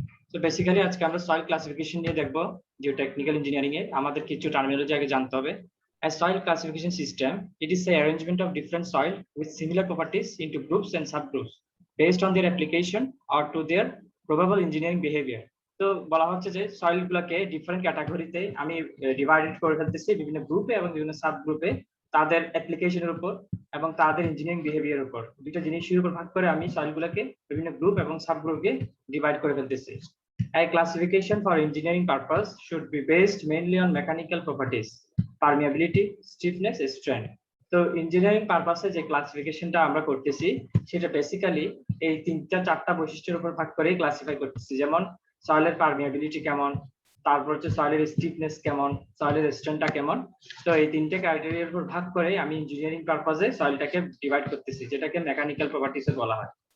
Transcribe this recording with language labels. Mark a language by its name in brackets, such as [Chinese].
[Bangla] তো বেসিক্যালি আজকে আমরা সয়েল ক্লাসিফিকেশন নিয়ে দেখব। জিওটেকনিক্যাল ইঞ্জিনিয়ারিং এ আমাদের কিছু টার্মিনোলজি আগে জানতে হবে। [English] A soil classification system, it is the arrangement of different soil with similar properties into groups and subgroups based on their application or to their probable engineering behavior. [Bangla] তো বলা হচ্ছে যে soil গুলোকে ডিফারেন্ট ক্যাটাগরিতে আমি ডিভাইডেড করে ফেলতেছি বিভিন্ন গ্রুপে এবং বিভিন্ন সাব গ্রুপে তাদের অ্যাপ্লিকেশনের উপর এবং তাদের ইঞ্জিনিয়ারিং বিহেভিয়ার উপর দুটো জিনিসের উপর ভাগ করে আমি সয়েল গুলোকে বিভিন্ন গ্রুপ এবং সাব গ্রুপে ডিভাইড করে ফেলতেছি। [English] A classification for engineering purpose should be based mainly on mechanical properties, permeability, stiffness, strength. [Bangla] তো ইঞ্জিনিয়ারিং পারপাসে যে ক্লাসিফিকেশনটা আমরা করতেছি সেটা বেসিক্যালি এই তিনটা চারটা বৈশিষ্ট্যের উপর ভাগ করে ক্লাসিফাই করতেছি, যেমন সয়েলের পারমিয়াবিলিটি কেমন, তারপর হচ্ছে সয়েলের স্টিফনেস কেমন, সয়েলের স্ট্রেংথটা কেমন। তো এই তিনটে ক্রাইটেরিয়ার উপর ভাগ করে আমি ইঞ্জিনিয়ারিং পারপাসে সয়েলটাকে ডিভাইড করতেছি, যেটাকে মেকানিক্যাল প্রপার্টিস বলা হয়।